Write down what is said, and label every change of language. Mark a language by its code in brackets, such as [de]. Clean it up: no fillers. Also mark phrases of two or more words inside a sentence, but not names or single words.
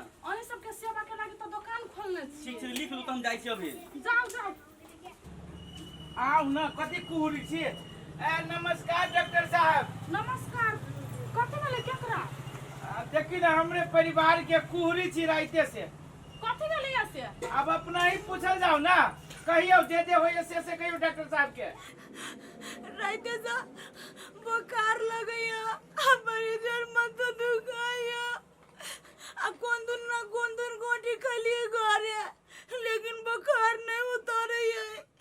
[mai] अहीं सब के सेवा के लागि त दुकान खोलने छी। ठीक छै, लिख लू त हम जाइ छी अभी। जाओ जाओ। आउ न, कथी कुहरी छी? नमस्कार डॉक्टर साहब। नमस्कार। कथी भेलै केकरा? देखी ना, हमरे परिवार के कुहरी छी राइते से। कथी भेलै ऐसे? अब अपना ही पूछल जाओ ना, कहियो जे होय से कहियो डॉक्टर साहब के। राइते से बुखार लगैया, हमारी जर मत दुखाया। आ कौन दिन गोटी खलिए घरे, लेकिन बुखार नहीं उतरे है।